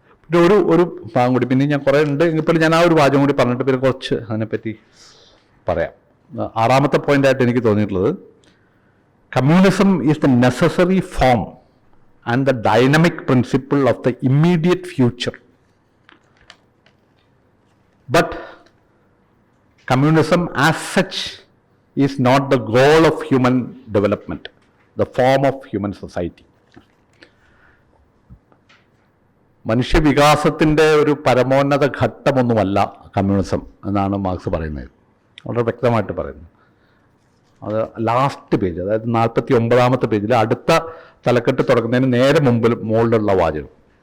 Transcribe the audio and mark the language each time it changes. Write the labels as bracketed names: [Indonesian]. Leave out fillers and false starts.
[Malayalam] പിന്നെ ഒരു ഭാഗം കൂടി, പിന്നെ ഞാൻ കുറേ ഉണ്ട് എങ്കിൽ ഞാൻ ആ ഒരു വാചകം കൂടി പറഞ്ഞിട്ട് പിന്നെ കുറച്ച് അതിനെപ്പറ്റി പറയാം. 6-ാമത്തെ പോയിൻ്റായിട്ട് എനിക്ക് തോന്നിയിട്ടുള്ളത്, [English] Communism is the necessary form and the dynamic principle of the immediate future. But communism as such is not the goal of human development, the form of human society. [Malayalam] മനുഷ്യവികാസത്തിൻ്റെ ഒരു പരമോന്നത ഘട്ടമൊന്നുമല്ല കമ്മ്യൂണിസം എന്നാണ് മാർക്സ് പറയുന്നത്, വളരെ വ്യക്തമായിട്ട് പറയുന്നത്. അത് last page, അതായത് 49-ാമത്തെ പേജിൽ അടുത്ത തലക്കെട്ട് തുടങ്ങുന്നതിന് നേരെ മുകളിലുള്ള വാചകം.